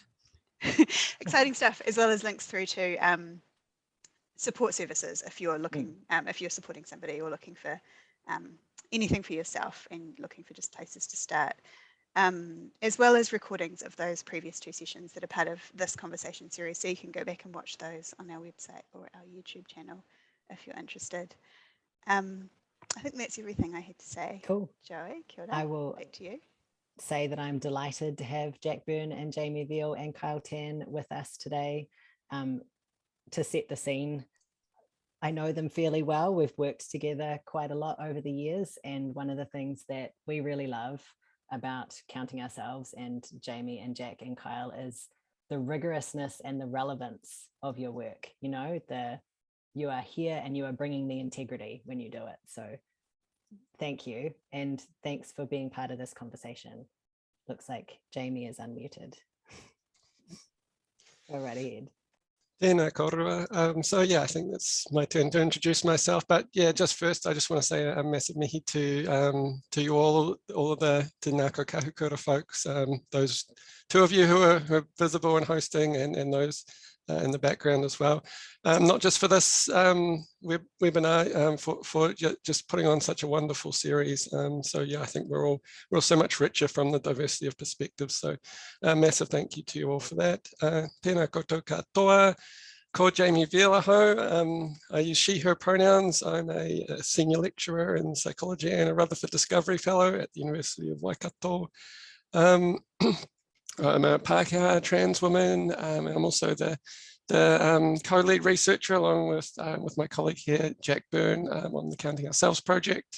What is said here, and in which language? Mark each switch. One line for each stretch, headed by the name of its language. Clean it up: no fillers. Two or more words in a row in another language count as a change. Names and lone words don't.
English: Exciting stuff, as well as links through to support services if you're looking, if you're supporting somebody or looking for anything for yourself and looking for just places to start. As well as recordings of those previous two sessions that are part of this conversation series. So you can go back and watch those on our website or our YouTube channel if you're interested. I think that's everything I had to say. Cool. Joey,
Māori: kia ora.
English: I will back to you. Say that I'm delighted to have Jack Byrne and Jamie Veal and Kyle Tan with us today. to set the scene, I know them fairly well. We've worked together quite a lot over the years. And one of the things that we really love about Counting Ourselves and Jamie and Jack and Kyle is the rigorousness and the relevance of your work. You know, you are here and you are bringing the integrity when you do it. So thank you. And thanks for being part of this conversation. Looks like Jamie is unmuted. Go right ahead.
Māori: Tēnā korua.
English: So yeah, I think it's my turn to introduce myself. But yeah, just first, I just want to say a massive mihi to you all of the Te Ngāko Kahukura folks, those two of you who are visible and hosting, and those in the background as well. Not just for this webinar, for just putting on such a wonderful series. So yeah, I think we're all so much richer from the diversity of perspectives. So massive thank you to you all for that.
Māori: Tēnā koutou katoa. Ko Jamie Vialaho.
English: I use she, her pronouns. I'm a senior lecturer in psychology and a Rutherford Discovery Fellow at the University of Waikato. I'm a Pākehā trans woman, and I'm also the co-lead researcher along with my colleague here, Jack Byrne, on the Counting Ourselves project.